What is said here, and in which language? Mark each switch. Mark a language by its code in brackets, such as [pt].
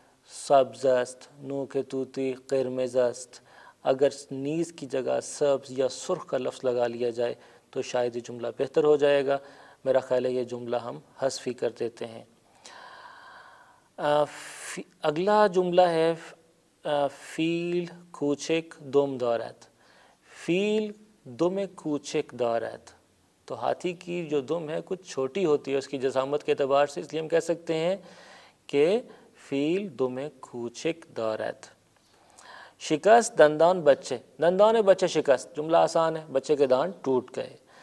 [fa] سبز است، نوک طوطی قرمز است. [ur] اگر نیز کی جگہ سبز یا سرخ کا لفظ لگا لیا جائے تو شاید یہ جملہ بہتر ہو جائے گا. میرا خیال ہے یہ جملہ ہم حذف ہی کر دیتے ہیں. اگلا جملہ ہے [fa] فیل کوچک دم دارد. فیل دم کوچک دارد. [ur] تو ہاتھی کی جو دم ہے کچھ چھوٹی ہوتی ہے اس کی جسامت کے اعتبار سے، اس لیے ہم کہہ سکتے ہیں کہ [fa] فیل دم کوچک دارد. شکست دندان بچے. دندان بچے شکست. [ur] جملہ آسان ہے، بچے کے دانت ٹوٹ گئے.